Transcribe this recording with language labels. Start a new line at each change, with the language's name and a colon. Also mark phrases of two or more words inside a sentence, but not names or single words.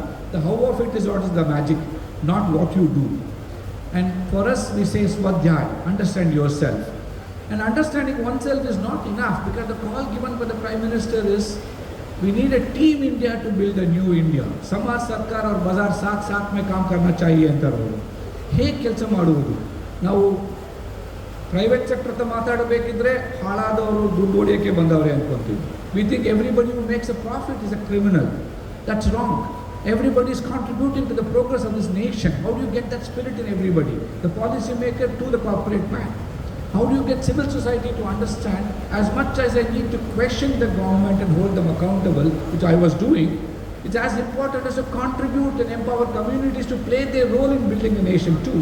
English: The how of it is what is the magic, not what you do. And for us, we say Swadhyay, understand yourself. And understanding oneself is not enough, because the call given by the Prime Minister is, we need a team India to build a new India.
Hindi: Samaj Sarkar or Bazaar साथ में काम करना चाहिए अंतरವರು.
Kannada: ಹೇಗೆ ಕೆಲಸ ಮಾಡುವುದು? ನಾವು
English: private sector
Kannada: ಹತ್ರ ಮಾತಾಡಬೇಕಿದ್ರೆ ಹಾಳಾದವರು ದುಡ್ಡು ಹೊಡೆಯೋಕ್ಕೆ ಬಂದವರೇ ಅನ್ಕೊಂತೀವಿ.
English: We think everybody who makes a profit is a criminal. That's wrong. Everybody is contributing to the progress of this nation. How do you get that spirit in everybody? The policy maker to the corporate man. How do you get civil society to understand, as much as I need to question the government and hold them accountable, which I was doing, it's as important as to contribute and empower communities to play their role in building the nation too.